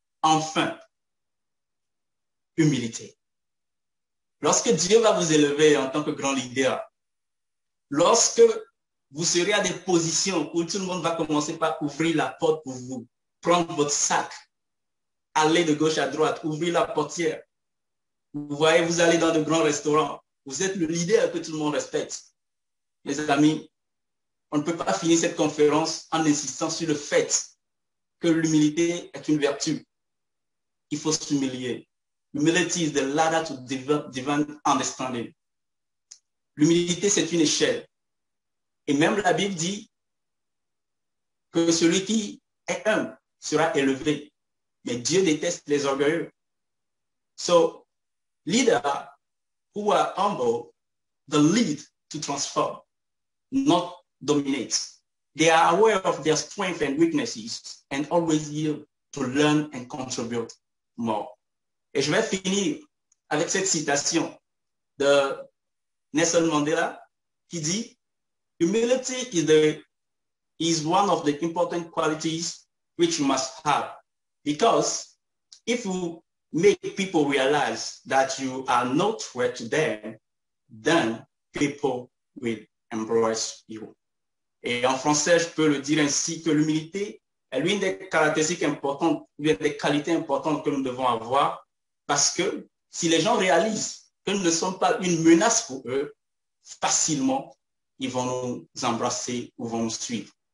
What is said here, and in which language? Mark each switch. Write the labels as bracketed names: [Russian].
[French] Enfin, humilité. Lorsque Dieu va vous élever en tant que grand leader, lorsque vous serez à des positions où tout le monde va commencer par ouvrir la porte pour vous, prendre votre sac, aller de gauche à droite, ouvrir la portière. Vous voyez, vous allez dans de grands restaurants. Vous êtes le leader que tout le monde respecte. Mes amis, on ne peut pas finir cette conférence en insistant sur le fait que l'humilité est une vertu. Il faut s'humilier. [English] Humility is the ladder to divine understanding. [French] L'humilité, c'est une échelle. Et même la Bible dit que celui qui est humble sera élevé. Mais Dieu déteste les orgueilleux. [English] So, leaders who are humble, they lead to transform, not dominate. They are aware of their strengths and weaknesses and always yield to learn and contribute more. [French] Et je vais finir avec cette citation de Nelson Mandela qui dit, [English] humility is one of the important qualities which you must have. Because if you make people realize that you are not threat to them, then people will embrace you. [French] Et en français, je peux le dire ainsi que l'humilité est l'une des caractéristiques importantes, l'une des qualités importantes que nous devons avoir, parce que si les gens réalisent que nous ne sommes pas une menace pour eux, facilement, ils vont nous embrasser ou vont nous suivre.